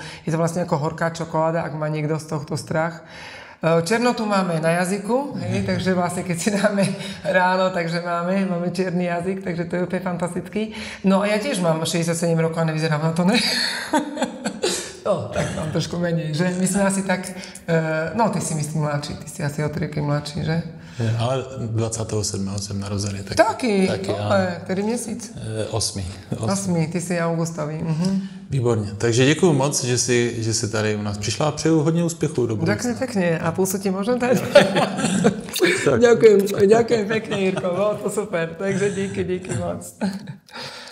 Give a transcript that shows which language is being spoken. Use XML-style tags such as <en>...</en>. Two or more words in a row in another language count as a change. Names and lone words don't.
<sk>Je to vlastne ako horká čokoláda, ak má niekto z tohto strach. Černotu máme na jazyku, takže vlastne keď si dáme ráno, takže máme čierny jazyk, takže to je úplne fantastický. No a ja tiež mám 67 rokov a nevyzerám na to, ne? No, tak no. mám trošku menej, že? My sme asi tak, no ty si myslím mladší, ty si asi o 3 roky mladší, že?</sk> <cs>Ale 27. jsem narozený. Taky, ktorý měsíc? 8.</cs> <sk>8, ty si augustový.</sk> <cs>Výborně. Takže děkuju moc, že jsi tady u nás přišla a přeju hodně úspěchů do budoucna.</cs> <sk>Ďakujem pekne. A pulsu ti môžem dať? Ďakujem pekne, Jirko. Bolo to super. Takže</sk> <cs>díky moc.</cs>